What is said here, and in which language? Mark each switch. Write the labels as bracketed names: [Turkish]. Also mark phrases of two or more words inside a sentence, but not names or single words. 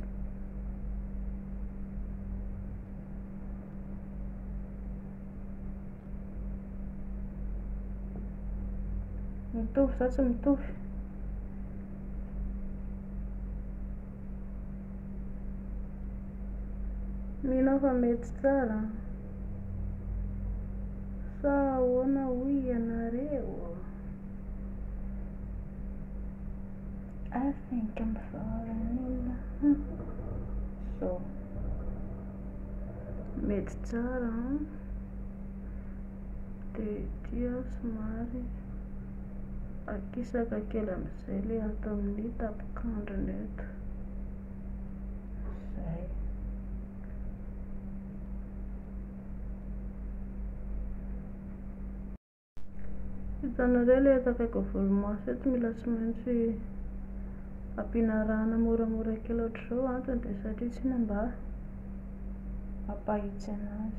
[Malagasy] Mitovy sa tsy mitovy? Mino fa mety tsara sa ahoana hoy ianareo? [English] I think I'm falling in love. [Malagasy] So mety tsara dia dia somary akisaka kely amin'izay le ato amin'ny tapikandrony eto. Zay. Hitanareo le eto akaiky volomaso eto mila tsy maintsy ampiana rano moramora kely ohatr'izao antony dia satria tsy ina mba hampahitsy anazy.